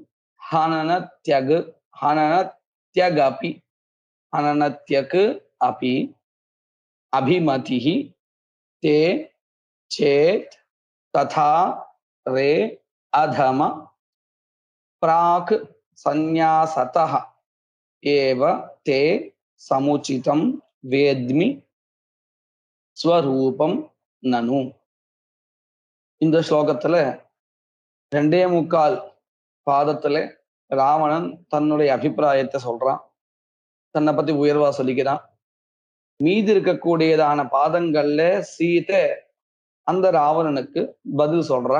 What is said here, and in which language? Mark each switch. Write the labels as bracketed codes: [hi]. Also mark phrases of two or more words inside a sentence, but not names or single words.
[sa] हननत्यग् अपि अभिमतिः ते चेत् तथा रे अधम प्राक् संन्यासतः एव ते समुचितं वेद्मि स्वरूपं ननु. [ta] இந்த ஸ்லோகத்துல 2.25 பாதத்துல ராவணன் தன்னுடைய அபிப்பிராயத்தை சொல்றான். தன்னை பத்தி உயர்வா சொல்லிக்கிறான். மீதி இருக்கக்கூடியதான பாதங்கள்ல சீதை அந்த ராவணனுக்கு பதில் சொல்றான்.